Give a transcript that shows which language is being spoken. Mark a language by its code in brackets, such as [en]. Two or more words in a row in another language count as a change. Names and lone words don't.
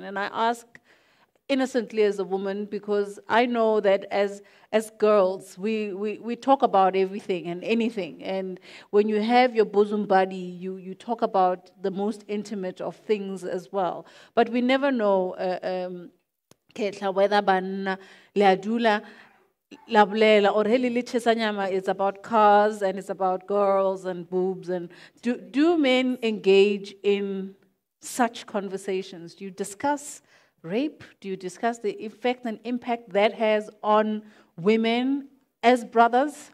[en] And I ask innocently as a woman because I know that as girls, we talk about everything and anything. And when you have your bosom buddy, you talk about the most intimate of things as well. But we never know whether banna leadula labulela or helili chesanyama is about cars and it's about girls and boobs. And do men engage in such conversations? Do you discuss rape? Do you discuss the effect and impact that has on women as brothers?